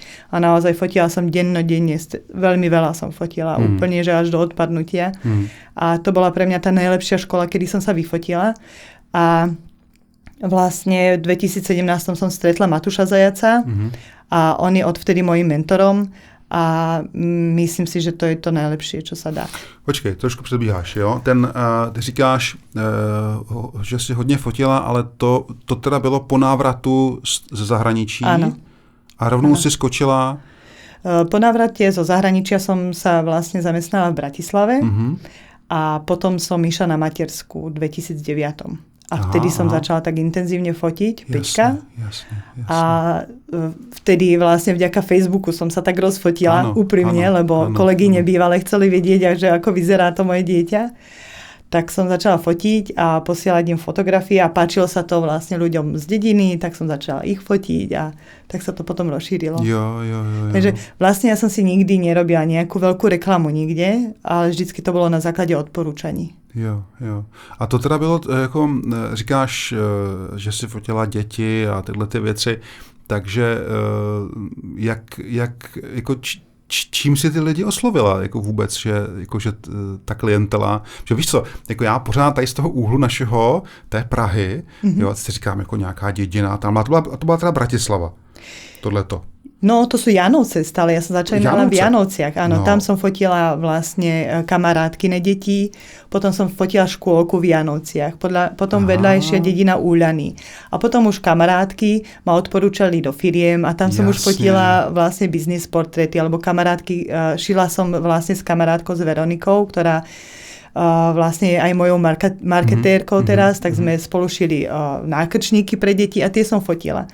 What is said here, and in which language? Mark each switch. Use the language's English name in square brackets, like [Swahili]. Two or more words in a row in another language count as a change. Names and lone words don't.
[Slovak] A naozaj fotila som dennodenne, veľmi veľa som fotila, úplne, že až do odpadnutia. A to bola pre mňa tá najlepšia škola, kedy som sa vyfotila. A vlastne v 2017 som stretla Matúša Zajaca a on je odvtedy mojím mentorom a myslím si, že to je to najlepšie, čo sa dá. [Czech] Počkej, trošku předbíháš, jo? Ty říkáš, že jsi hodně fotila, ale to teda bylo po návratu ze zahraničí. [Slovak] Áno. [Czech] A rovnou si skočila... [Slovak] Po návrate zo zahraničia som sa vlastne zamestnala v Bratislave a potom som išla na matersku v 2009. A vtedy som začala tak intenzívne fotiť, Peťka. Jasne. A vtedy vlastne vďaka Facebooku som sa tak rozfotila úprimne, lebo kolegyne bývalé chceli vedieť, že ako vyzerá to moje dieťa. Tak som začala fotiť a posielať im fotografie a páčilo sa to vlastne ľuďom z dediny, tak som začala ich fotiť a tak sa to potom rozšírilo. [Czech] Jo. [Slovak] Takže vlastne ja som si nikdy nerobila nejakú veľkú reklamu nikde, ale vždycky to bolo na základe odporúčaní. [Czech] Jo. A to teda bylo, jako říkáš, že si fotila děti a tyhle ty věci, takže jako čím si ty lidi oslovila jako vůbec, že ta klientela, že víš co, jako já pořád tady z toho úhlu našeho, té Prahy, jo, si říkám jako nějaká dědina, tam, a to byla teda Bratislava, tohleto. [Slovak] No, to sú Janovce stále. Ja som začala v Janovciach. Áno, tam som fotila vlastne kamarátkyne detí, potom som fotila škôlku v Janovciach, potom vedľajšia dedina Úľany. A potom už kamarátky ma odporúčali do firiem a tam som už fotila vlastne business portréty, alebo kamarátky, šila som vlastne s kamarátkou s Veronikou, ktorá vlastne aj mojou marketérkou teraz, tak sme spolu šili nákrčníky pre deti a tie som fotila.